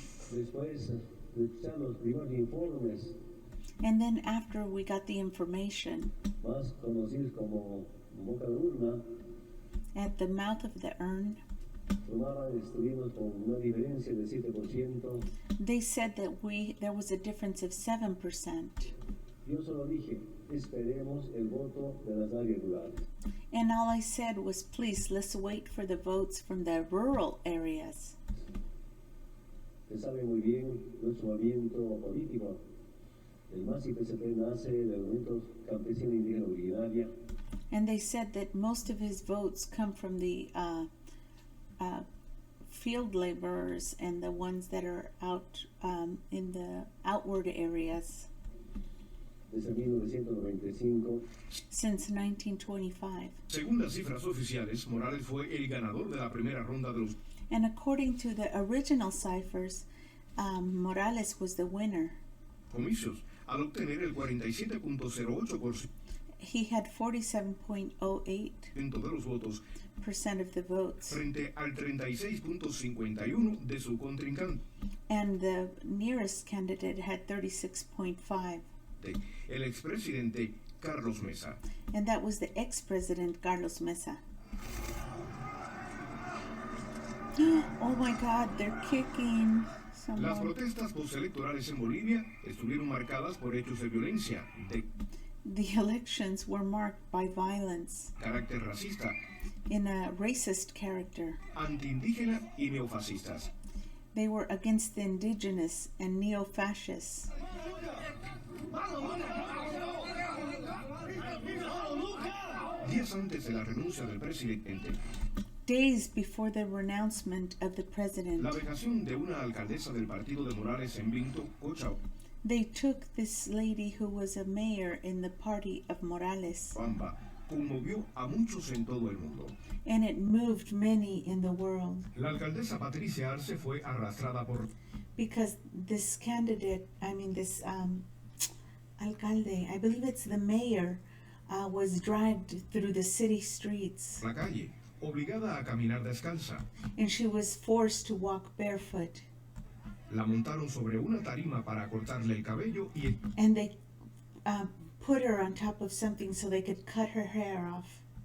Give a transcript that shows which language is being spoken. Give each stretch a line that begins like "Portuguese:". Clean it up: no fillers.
Spanish: Después de escuchar los primeros informes,
English: And then after we got the information,
Spanish: más conocidos como boca de urna,
English: at the mouth of the urn,
Spanish: estuvimos con una diferencia de 7%.
English: they said that there was a difference of 7%.
Spanish: Yo solo dije, esperemos el voto de las áreas rurales.
English: And all I said was, please, let's wait for the votes from the rural areas.
Spanish: Usted sabe muy bien, nuestro movimiento político, el MAS y PCP, nace del movimiento campesino indígena originaria.
English: And they said that most of his votes come from the field laborers and the ones that are out in the outward areas
Spanish: Desde 1995,
English: since 1925.
Spanish: Según las cifras oficiales, Morales fue el ganador de la primera ronda de los
English: And according to the original ciphers, Morales was the winner.
Spanish: comicios al obtener el 47.08%
English: He had 47.08%
Spanish: de los votos
English: of the votes.
Spanish: frente al 36.51% de su contrincante,
English: And the nearest candidate had 36.5%.
Spanish: el expresidente Carlos Mesa.
English: And that was the ex-president Carlos Mesa. Oh my God, they're kicking
Spanish: Las
English: someone.
Spanish: protestas postelectorales en Bolivia estuvieron marcadas por hechos de violencia de
English: The elections were marked by violence
Spanish: carácter racista,
English: in a racist character.
Spanish: antiindígena y neofascistas.
English: They were against the indigenous and neo-fascists.
Spanish: Días antes de la renuncia del presidente,
English: Days before the renouncement of the president,
Spanish: la vejación de una alcaldesa del partido de Morales en Vinto, Cocha,
English: they took this lady who was a mayor in the party of Morales,
Spanish: Bamba, conmovió a muchos en todo el mundo.
English: and it moved many in the world
Spanish: La alcaldesa Patricia Arce fue arrastrada por
English: because this candidate, this alcalde, I believe it's the mayor, was dragged through the city streets,
Spanish: la calle, obligada a caminar descalza.
English: and she was forced to walk barefoot.
Spanish: La montaron sobre una tarima para cortarle el cabello y
English: And they put her on top of something so they could cut her hair off.